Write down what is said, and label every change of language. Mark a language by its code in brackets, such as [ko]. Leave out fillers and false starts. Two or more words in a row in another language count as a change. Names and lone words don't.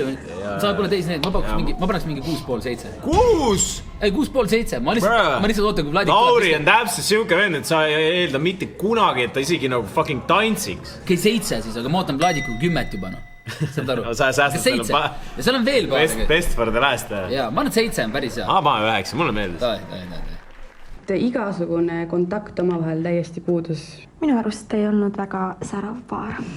[et] Sa pole teisi need, ma paneks mingi 6,5-7. 6? Ei, 6,5-7. Ma lihtsalt ootan, kui Vladik... Lauri on täpselt siuke vend, et sa ei eelda mitte kunagi, et ta isegi nagu fucking tantsiks. Okei, 7 siis, aga ma ootan Vladiku 10 juba, no. Saad aru? Sa säästad selle... Ja seal on veel paar. [en] Best for the last. [et] Jaa, ma arvan, et 7 on päris hea. Ma 9, mulle meeldis. Igasugune kontakt omavahel täiesti puudus. Minu arust ei olnud väga särav paar.